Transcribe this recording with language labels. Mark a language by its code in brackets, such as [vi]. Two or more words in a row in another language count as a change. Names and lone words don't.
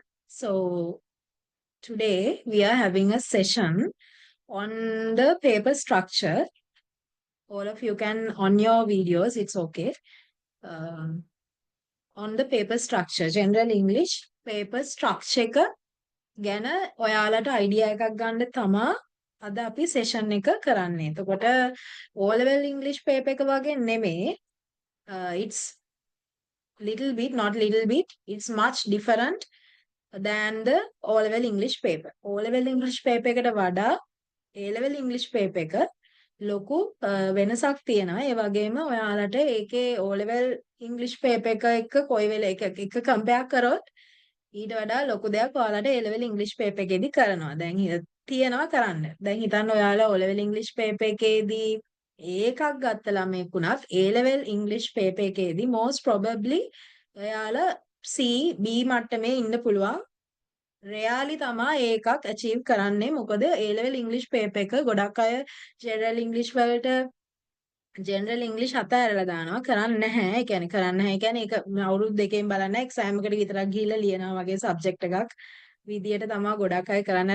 [en] So, today we are having a session on the paper structure. All of you can, on your videos, it's okay. [si] Um, [en] on the paper structure, General English paper structure [si] එක ගැන ඔයාලට idea එකක් ගන්න තමා අද අපි session එක කරන්නේ. එතකොට [en] O level English paper [si] එක වගේ නෙමෙයි. [en] It's little bit, not little bit, it's much different than the O level English paper. O level English paper [si] එකට වඩා [en] A level English paper [si] එක ලොකු වෙනසක් තියෙනවා. ඒ වගේම ඔයාලට ඒකේ [en] O level English paper [si] එක එක්ක කොයි වෙලේ එක compare කරොත් ඊට වඩා ලොකු දෙයක් ඔයාලට [en] A level English paper [si] එකේදී කරනවා. දැන් තියෙනවා කරන්න. දැන් හිතන්න ඔයාලා [en] O level English paper [si] එකේදී ඒකක් ගත්ත ළමයෙක් වුණත් [en] A level English paper [si] එකේදී [en] most probably [si] ඔයාලා [en] C B [si] මට්ටමේ ඉන්න පුළුවන්. රෙයාලි තමා ඒකක් achieve කරන්නේ. මොකද [en] A level English paper [si] එක ගොඩක් අය [en] general English [si] වලට [en] general English [si] අතහැරලා දානවා. කරන්නේ නැහැ. ඒ කියන්නේ කරන්නේ නැහැ. ඒ කියන්නේ ඒක අවුරුදු දෙකෙන් බලන්න exam එකට විතරක් ගිහිල්ලා ලියනවා වගේ subject එකක් විදියට තමයි ගොඩක් අය කරන්නේ.